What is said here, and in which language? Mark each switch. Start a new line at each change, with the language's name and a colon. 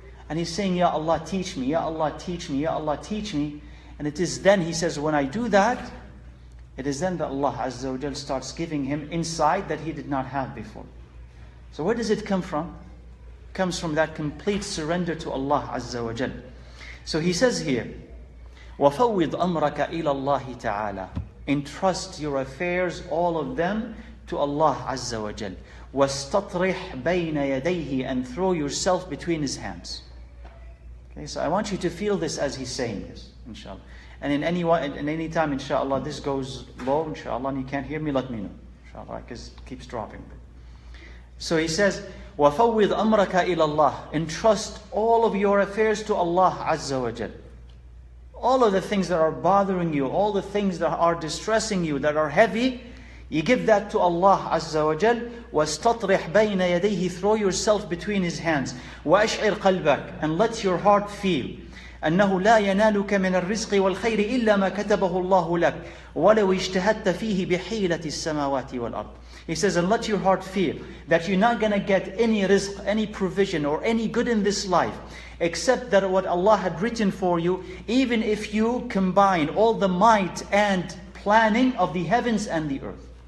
English: And he's saying, Ya Allah, teach me. Ya Allah, teach me. Ya Allah, teach me. And it is then, he says, when I do that, it is then that Allah Azza wa Jal starts giving him insight that he did not have before. So where does it come from? It comes from that complete surrender to Allah Azza wa Jal. So he says here,
Arabic: وَفَوِّضْ أَمْرَكَ إِلَى اللَّهِ تَعَالَى.
English: Entrust your affairs, all of them, to Allah Azza wa Jal.
Arabic: وَاسْتَطْرِحْ بَيْنَ يَدَيْهِ.
English: And throw yourself between His hands. Okay, so I want you to feel this as he's saying this, inshallah. And in any time, inshallah, this goes low, inshallah, and you can't hear me, let me know, inshallah, because it keeps dropping. So he says,
Arabic: وَفَوِّضْ أَمْرَكَ إِلَى اللَّهِ.
English: Entrust all of your affairs to Allah Azza wa Jal. All of the things that are bothering you, all the things that are distressing you, that are heavy, you give that to Allah Azza wa Jal.
Arabic: وَاسْتَطْرِحْ بَيْنَ يَدَيْهِ.
English: Throw yourself between His hands.
Arabic: وَأَشْعِرْ قَلْبَكَ.
English: And let your heart feel.
Arabic: أنه لا ينالك من الرزق والخير إلا ما كتبه الله لك ولو اجتهدت فيه بحيلة السماوات والأرض.
English: He says, and let your heart feel that you're not going to get any rizq, any provision, or any good in this life, except that what Allah had written for you, even if you combine all the might and planning of the heavens and the earth.